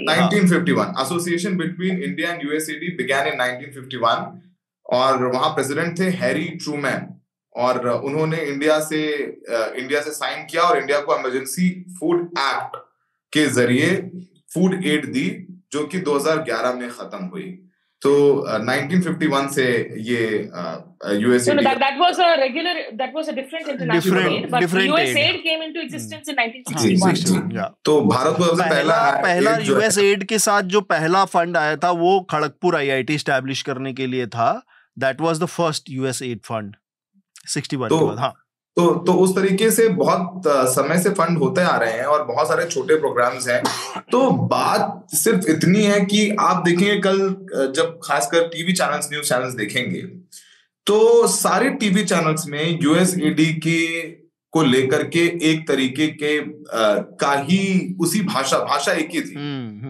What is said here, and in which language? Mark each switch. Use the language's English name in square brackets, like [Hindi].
[Hindi] 1951 [English] association between India and USAID began in 1951 [Hindi] और वहां president थे हैरी ट्रूमैन और उन्होंने इंडिया से साइन किया और इंडिया को इमरजेंसी फूड एक्ट के जरिए फूड एड दी जो कि 2011 में खत्म हुई। तो 1951 से ये USAID [English] that was a different international aid, but USAID came into existence in 1961. [Hindi] तो भारत को सबसे पहला USAID के साथ जो पहला फंड आया था वो खड़गपुर IIT स्टैब्लिश करने के लिए था। [English] That was the first USAID fund [Hindi] 61 के बाद। हाँ, तो उस तरीके से बहुत समय से फंड होते आ रहे हैं और बहुत सारे छोटे प्रोग्राम्स हैं। तो बात सिर्फ इतनी है कि आप देखेंगे कल जब खासकर टीवी चैनल्स, न्यूज चैनल्स देखेंगे तो सारे टीवी चैनल्स में USAID को लेकर के एक तरीके के का ही उसी भाषा एक ही थी।